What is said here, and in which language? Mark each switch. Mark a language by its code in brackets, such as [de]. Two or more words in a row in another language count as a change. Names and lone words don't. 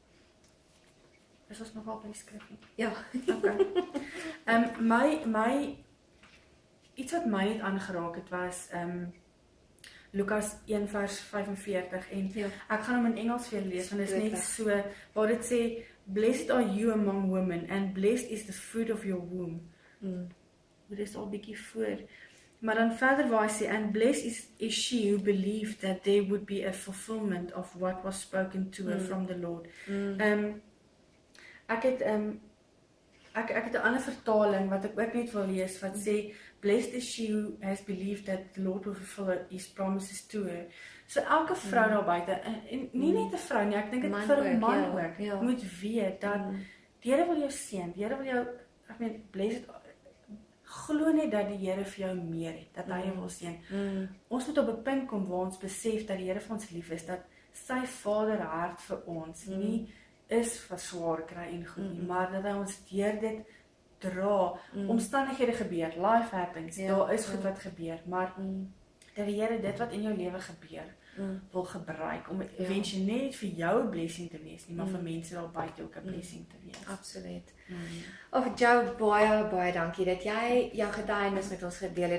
[af] Is ons nogal by die skriffie? Ja. Okay. Iets wat my net aangeraak het was Lukas 1 vers 45 en ek gaan hom in Engels vir julle lees, want dit is net so waar dit sê, [en] blessed are you among women and blessed is the fruit of your womb. [af] Dit is al bietjie voor. Maar dan verder waar hy sê, [en] and blessed is she who believed that there would be a fulfillment of what was spoken to her from the Lord. [af] Ek het 'n ander vertaling wat ek ook net wil lees wat sê, [en] blessed is she who has believed that the Lord will fulfill his promises to her. [af] So elke vrou daar buite, en nie net 'n vrou nie, ek dink dit vir 'n man ook, moet weet dat die Here wil jou seën, die Here wil jou, blessed, glo net dat die Here vir jou meer het, dat hy jou wil seën. Ons moet op 'n punt kom waar ons besef dat die Here vir ons lief is, dat sy vaderhart vir ons nie is vir swaar kry en goed nie, maar dat hy ons deur dit dra. Omstandighede gebeur, [en] life happens, [af] daar is goed wat gebeur, maar dat die Here dit wat in jou lewe gebeur, wil gebruik, om eventueel net vir jou 'n blessing te wees, nie maar vir mense daar buite ook 'n blessing te wees. Absoluut. Jo, baie dankie dat jy jou getuienis met ons gedeel het.